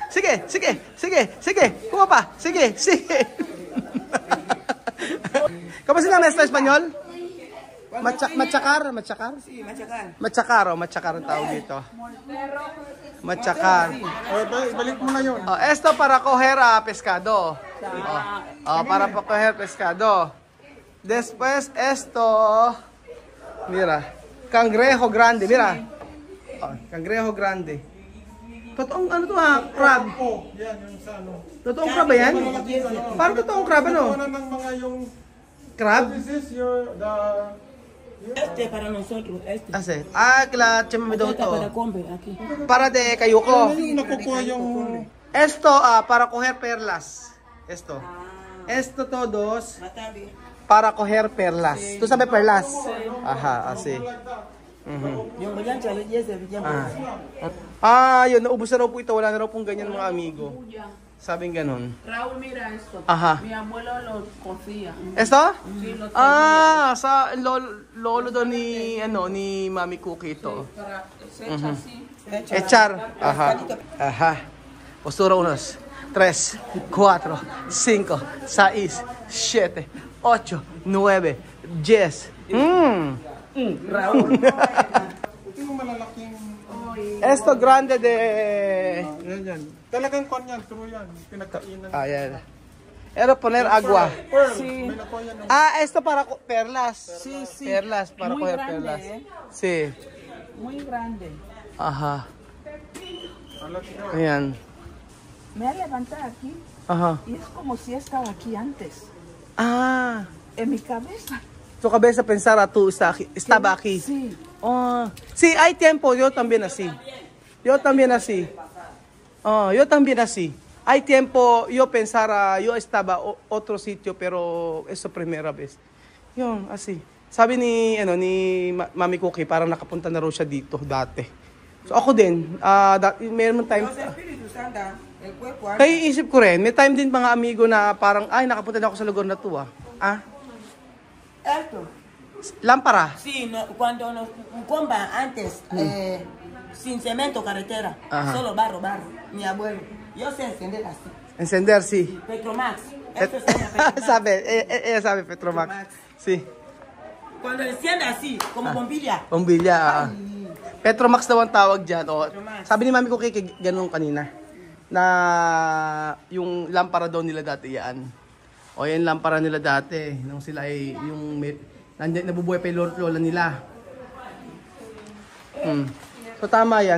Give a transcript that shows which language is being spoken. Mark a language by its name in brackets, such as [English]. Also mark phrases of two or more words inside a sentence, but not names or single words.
[Filipino] Sige. Kuha pa. Sige. Kamu sila na Espanyol? [Spanish] Machakar? Sí, machacar. [Filipino] Machakar ang tawag dito. Machakar. Ibalik mo na yun. [Spanish] Esto para coger pescado. Para coger pescado. Después esto, mira, cangrejo grande, mira. Cangrejo grande. [Filipino] Totoong ano to crab. Yan, yung sa ano. Totoong crab ba yan? Parang totoong crab ano? Ano ng mga yung... Crab? [English] This is the... [Spanish] Este para nosotros, este. [Filipino] Ase. Chamame daw [Spanish] Esta para to. comer aquí. Para de kayuko. [Filipino] Ano yung nakukuha yung... [Spanish] Esto, para coger perlas. Esto todos [Filipino] Matabi. [Spanish] para coger perlas. ¿Tú sabes perlas? Ajá, así. [Filipino] Yung bayan chale, yes, bigyan mo. Yun, naubos na raw po ito. Wala na raw pong ganyan, mga amigo. Sabing ganun. [Spanish] Raúl, mira esto. Ajá. Mi abuelo lo cocía. Esto? Sí, lo tenía. [Filipino] Sa lolo doon ni Mami Cookie ito. [Spanish] Para se echa así. Echar. Aha. Postura 1, 3, 4, 5, 6, 7, 8, 9, 10. Raúl. [Filipino] Ito yung malalaking... [Spanish] Esto grande de... [Filipino] Yan. Talagang kon yan, true yan. Pinagkainan. Ayan. [Spanish] Era poner agua. [Filipino] Pearl, [Spanish] Sí. [Filipino] may nakuha yan. [Spanish] Esto para perlas. Sí, sí. Perlas, para Muy coger grande, perlas. ¿eh? Sí. Muy grande. Ajá. [Filipino] Malaki yun. Ayan. [Spanish] Me ha levantado aquí Ajá. y es como si estaba aquí antes. En mi cabeza. Tu cabeza pensara tú estaba aquí. Sí. Oh, sí, hay tiempo, yo también así. Yo también así. Oh, yo también así. Hay tiempo, yo pensara, yo estaba otro sitio, pero eso primera vez. [Filipino] Yun, así. Sabi ni Mami Cookie, parang nakapunta na rin siya dito dati. So ako din, meron time. Kaya isip ko rin, may time din mga amigo na parang, ay, nakapunta na ako sa lugar na to [Spanish] Esto. Lámpara. Sí, no, cuando nos compran antes, sin cemento, carretera, Ajá. solo barro. Mi abuelo, yo sé encender así. Encender, sí. Petromax. Esto es una Petromax. Ella sabe Petromax. Sí. Cuando enciende así, como bombilla. Bombilla. [Filipino] Petromax daw ang tawag dyan. O, sabi ni Mami ko kay ganun kanina. Na yung lampara daw nila dati yan. O yan lampara nila dati. Nung sila ay yung nabubuhay pa yung lola nila. So tama yan.